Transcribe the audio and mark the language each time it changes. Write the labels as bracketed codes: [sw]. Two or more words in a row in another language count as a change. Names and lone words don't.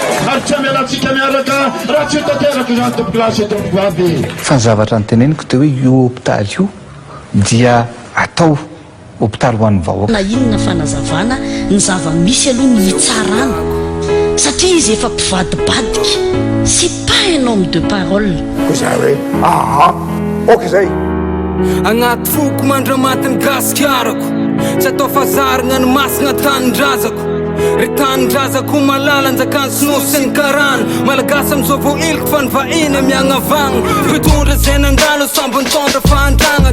[mg] Ary tsy amialantsika miaraka, raha tsy tanteraka izany tompoko lahy sy tompoko aby. Fa ny zavatra noteneniko dia hoe io hôpitaly io dia atao hôpitaly ho an'ny vahoaka. Na inona fanazavana, ny zava-misy aloha ny hitsarana. Satria izy efa mpivadibadika. [fr] C'est pas un homme de parole. [mg] Koa izay hoe, aha, ok izay. Agnaty foko mandramaty ny gasikarako. Tsy atao fazarina ny masina tanindrazako. Ry tanindrazako malala anjakan'ny sinoa sy ny karana. Malagasy amin'izao vao iliko fa ny vahiny miagnavagna. Mpitondra izay nandalo sambo nitondra fahantragna.